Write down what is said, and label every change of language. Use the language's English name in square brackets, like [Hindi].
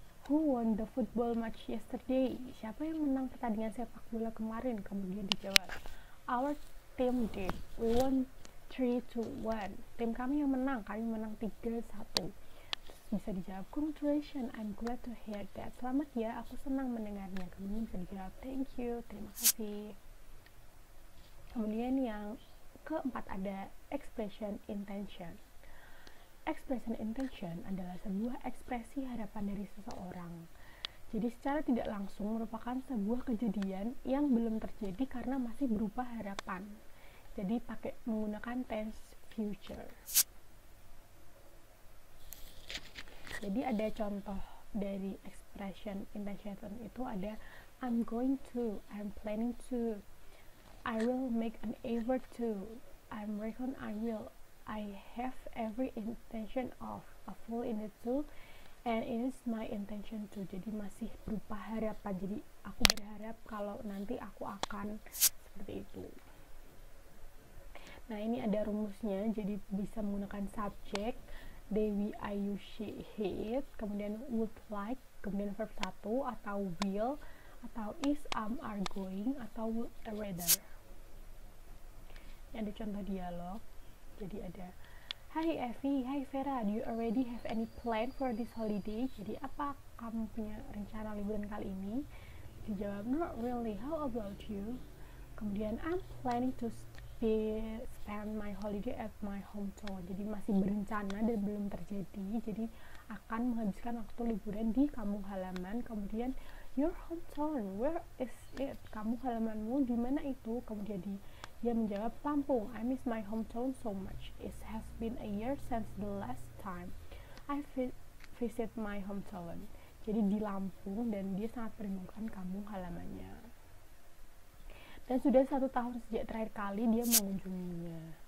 [English] Who won the football match yesterday? [Indonesian] Siapa yang menang pertandingan sepak bola kemarin? Kemudian dijawab, [English] our team did. We won 3-1. [Indonesian] Tim kami yang menang, kami menang 3-1. Bisa dijawab, [English] congratulations, I'm glad to hear that. [Indonesian] Selamat ya, aku senang mendengarnya. Kemudian bisa dijawab, [English] thank you, [Indonesian] terima kasih. Kemudian yang keempat ada expression intention. Expression intention adalah sebuah ekspresi harapan dari seseorang. Jadi secara tidak langsung merupakan sebuah kejadian yang belum terjadi karena masih berupa harapan. Jadi pakai menggunakan tense future. Jadi ada contoh dari expression intention itu ada [English] I'm going to, I'm planning to, I will make an effort to, I'm reckon I will, I have every intention of, a full in it too, and it is my intention to. [Indonesian] Jadi masih berupa harapan. Jadi aku berharap kalau nanti aku akan seperti itu. Nah ini ada rumusnya. Jadi bisa menggunakan subject, Dewi, Ayu, she, he, kemudian would like, kemudian verb 1, atau will, atau is, are going, atau would rather. Ini ada contoh dialog. Jadi ada, [English] Hai Evi, hai Vera, do you already have any plan for this holiday? [Indonesian] Jadi apa kamu punya rencana liburan kali ini? [English] Dijawab, not really, how about you? Kemudian, I'm planning to spend my holiday at my hometown. [Indonesian] Jadi masih berencana dan belum terjadi. Jadi akan menghabiskan waktu liburan di kampung halaman. Kemudian, [English] your hometown, where is it? [Indonesian] Kampung halamanmu di mana itu? Kemudian dia menjawab, [English] Lampung, I miss my hometown so much. It has been a year since the last time I visit my hometown. [Indonesian] Jadi di Lampung dan dia sangat merindukan kampung halamannya. Dan sudah 1 tahun sejak terakhir kali dia mengunjunginya.